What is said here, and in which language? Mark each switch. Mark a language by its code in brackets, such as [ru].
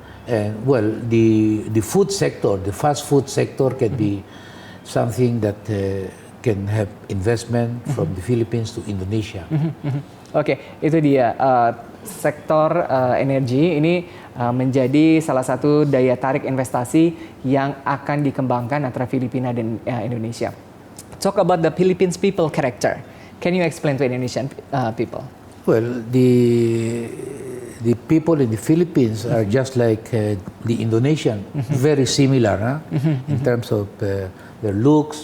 [en] And well, the food sector, the fast food sector can be something that can have investment from the Philippines to Indonesia. [id] Oke, itu dia sektor energi ini menjadi salah satu daya tarik investasi yang akan dikembangkan antara Filipina dan Indonesia. [en] Talk about the Philippines people character. Can you explain to Indonesian people? Well, the people in the Philippines are just like the Indonesian, very similar in terms of their looks.